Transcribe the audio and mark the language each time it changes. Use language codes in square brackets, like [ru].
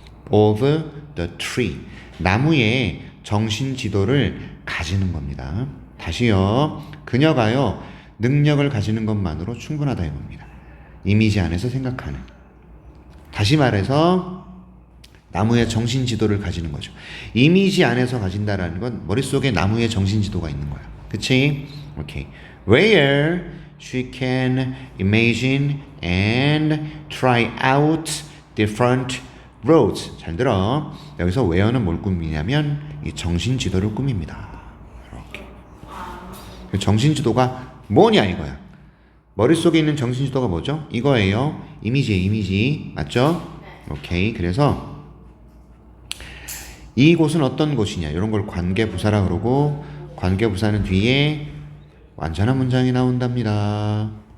[en] of the tree [ko] 나무의 정신 지도를 가지는 겁니다. 다시요. 그녀가요 능력을 가지는 것만으로 충분하다 이겁니다. 이미지 안에서 생각하는. 다시 말해서 나무의 정신 지도를 가지는 거죠. 이미지 안에서 가진다라는 건 머릿속에 나무의 정신 지도가 있는 거야. 그치? 오케이. [en] Where she can imagine and try out different roads. [ko] 잘 들어. 여기서 where는 뭘 꾸미냐면 이 정신 지도를 꾸밉니다. 이렇게. 정신 지도가 뭐냐 이거야. 머릿속에 있는 정신 지도가 뭐죠? 이거예요. 이미지예요, 이미지. 맞죠? 오케이. 그래서 이곳은 어떤 곳이냐 이런 걸 관계부사라 그러고 관계부사는 뒤에 완전한 문장이 나온답니다.